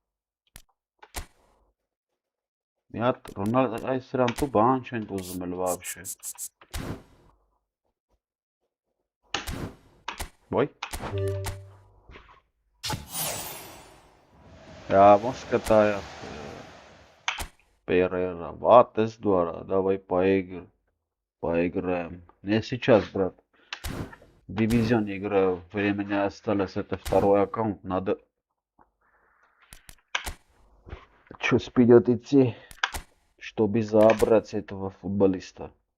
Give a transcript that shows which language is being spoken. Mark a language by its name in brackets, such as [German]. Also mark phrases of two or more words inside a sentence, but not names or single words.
[Armenian] մի հատ ռնալ այս սրան դու բան չեն ուզում էլ վաբշե, ոյ, я ոնց կտայա, [Russian] Перера, вот это здорово, давай поиграем. Не сейчас, брат. Дивизион играю, времени осталось, это второй аккаунт, надо чуть вперед идти, чтобы забрать этого футболиста.